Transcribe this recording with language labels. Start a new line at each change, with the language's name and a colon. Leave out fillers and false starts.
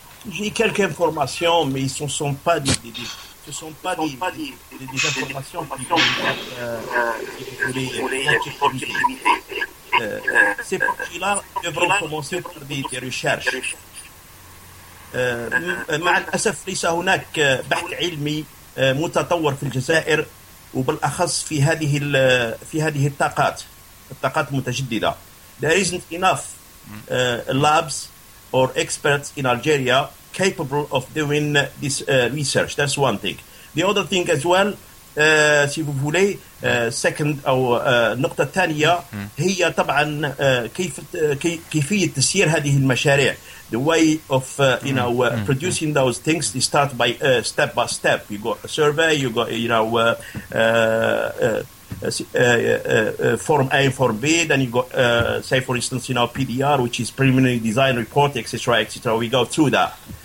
French: J'ai quelques informations mais ils sont pas des informations ces projets-là devront commencer par des recherches.
Arabic: مع الأسف ليس هناك بحث علمي متطور في الجزائر وبالأخص في هذه الطاقات المتجددة.
English: There isn't enough labs or experts in Algeria capable of doing this research. That's one thing. The other thing as well.
French: Si vous voulez second
Arabic: أو نقطة ثانية هي طبعا كيفية تسيير هذه المشاريع.
English: The way of producing those things is start by step by step. You got a survey, you got form A, form B, then you got say for instance PDR, which is preliminary design report, etc., etc. We go through that.